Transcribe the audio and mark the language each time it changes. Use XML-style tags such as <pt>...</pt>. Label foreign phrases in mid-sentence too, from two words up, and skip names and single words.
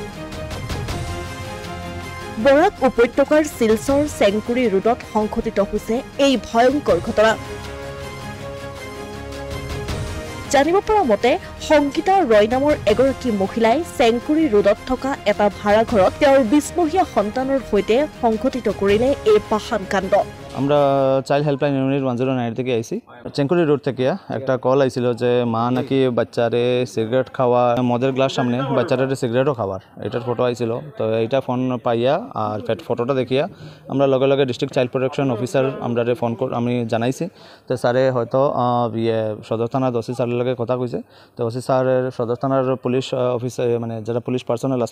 <as>বৰাক উপত্যকাৰ শিলচৰ চেংকুৰি ৰোডত সংঘটিত হৈছে এই ভয়ংকৰ ঘটনা জানিব পৰা মতে সংগীতা ৰয় নামৰ এগৰাকী মহিলাই চেংকুৰি ৰোডত থকা এটা ভাড়া ঘৰত তেওঁৰ 20 বছৰীয়া সন্তানৰ সৈতে সংঘটিত কৰিলে এই পাহান কাণ্ড</as> <bn>আমরা</bn> <en>child helpline unit</en> <bn>109 থেকে আইছি চেংকুরি রোড থেকে একটা কল আইছিল যে মা নাকি বাচ্চারে সিগারেট খাওয়া মদের গ্লাস সামনে বাচ্চারে সিগারেটও খাওয়ার এটার ফটো আইছিল তো এইটা ফোন পাইয়া আর ফটোটা দেখিয়া আমরা লগে লগে ডিস্ট্রিক্ট</bn> <en>child protection officer</en> <bn>আমরা ফোন আমি জানাইছি তো স্যারে হয়তো সদর থানার ওসি স্যারের লগে কথা কইছে তো ওসি স্যারের সদর থানার</bn> <en>police officer</en> <bn>মানে যারা</bn> <en>police personnel</en> <bn>আসলো</bn>